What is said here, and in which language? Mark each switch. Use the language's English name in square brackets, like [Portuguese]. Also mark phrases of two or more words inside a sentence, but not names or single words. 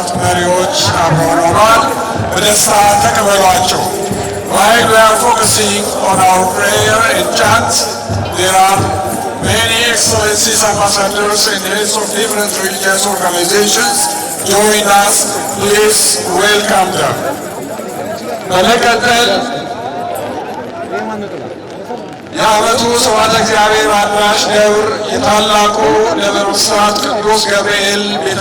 [Amharic] መሪዎች አብረውን ሆነዋል። በደስታ ተቀበሏቸው። [English] While we are focusing on our prayer and chant, there are many excellencies, ambassadors and heads of different religious organizations join us. Please welcome them. [Amharic] በመቀጠል የዓመቱ ስብሐተ እግዚአብሔር አድራሽ ደብር የታላቁ ደብረ ብስራት ቅዱስ ገብርኤል ቤተ